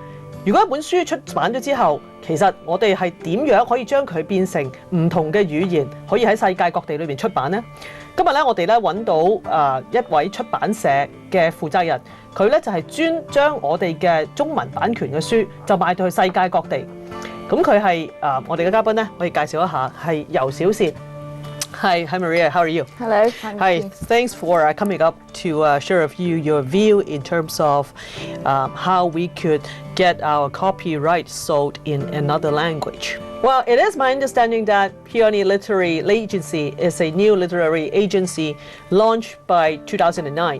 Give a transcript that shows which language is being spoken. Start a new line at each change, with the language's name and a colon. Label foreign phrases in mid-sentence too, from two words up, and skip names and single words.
Cantonese: 如果一本書出版咗之後，其實我哋係點樣可以將佢變成唔同嘅語言，可以喺世界各地裏邊出版呢？今日咧，我哋咧揾到一位出版社嘅負責人，佢咧就係專將我哋嘅中文版權嘅書就賣到去世界各地。咁佢係我哋嘅嘉賓咧，可以介紹一下，係尤小茜。
English: Hi Maria, how are you? Hello. Hi, thanks for coming up to share with you your view in terms of how we could get our copyright sold in another language. Well, it is my understanding that Peony Literary Agency is a new literary agency launched by 2009.